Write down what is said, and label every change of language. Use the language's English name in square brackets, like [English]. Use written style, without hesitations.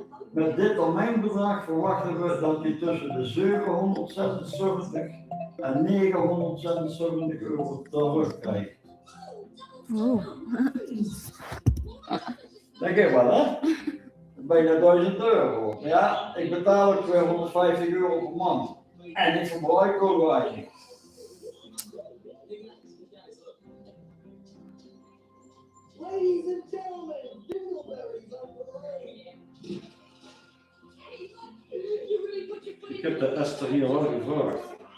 [Dutch] Met dit termijnbedrag verwachten we dat u tussen de 776 en 976 euro terugkrijgt. Denk ik wel, hè? Bijna 1000 euro. Ja, ik betaal ook 250 euro per maand. En ik verbruik ook weinig. [English] Ladies and gentlemen, dingleberries on the way. [Dutch] Ik heb de Esther hier wel gevraagd.